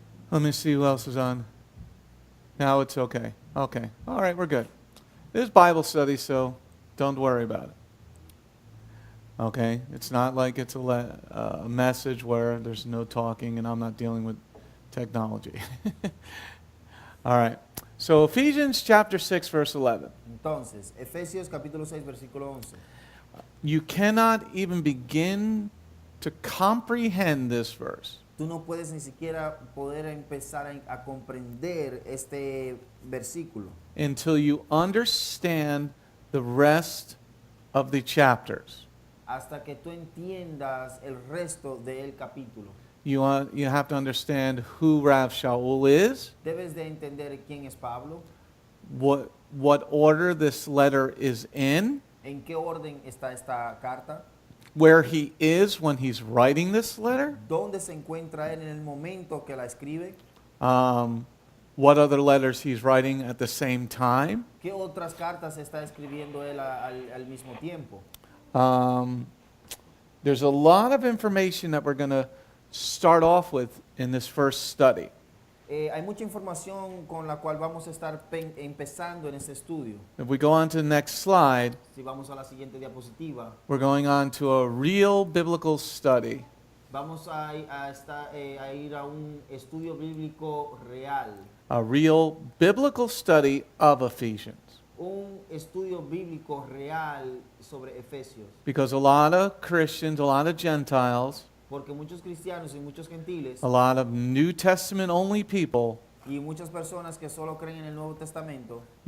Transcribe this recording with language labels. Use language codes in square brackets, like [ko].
[en] Let me see who else is on. Now it's okay. Okay. All right, we're good. This is Bible study, so don't worry about it. Okay? It's not like it's a message where there's no talking and I'm not dealing with technology. All right. So Ephesians chapter 6, verse 11. [es] Entonces, Efesios capítulo 6, versículo 11. [en] You cannot even begin to comprehend this verse [es] Tú no puedes ni siquiera poder empezar a comprender este versículo [en] until you understand the rest of the chapters. [es] hasta que tú entiendas el resto del capítulo. [en] You have to understand who Rav Shaul is, [es] Debes de entender quién es Pablo, [en] what order this letter is in, [es] en qué orden está esta carta, [en] where he is when he's writing this letter, [es] dónde se encuentra él en el momento que la escribe, [en] what other letters he's writing at the same time. [es] qué otras cartas está escribiendo él al mismo tiempo. [en] There's a lot of information that we're going to start off with in this first study. [es] Hay mucha información con la cual vamos a estar empezando en este estudio. [en] If we go on to the next slide, [es] Si vamos a la siguiente diapositiva, [en] we're going on to a real biblical study [es] vamos a ir a un estudio bíblico real, [en] a real biblical study of Ephesians. [es] un estudio bíblico real sobre Efesios. [en] Because a lot of Christians, a lot of Gentiles, [es] Porque muchos cristianos y muchos gentiles [en] a lot of New Testament only people [es] y muchas personas que solo creen en el Nuevo Testamento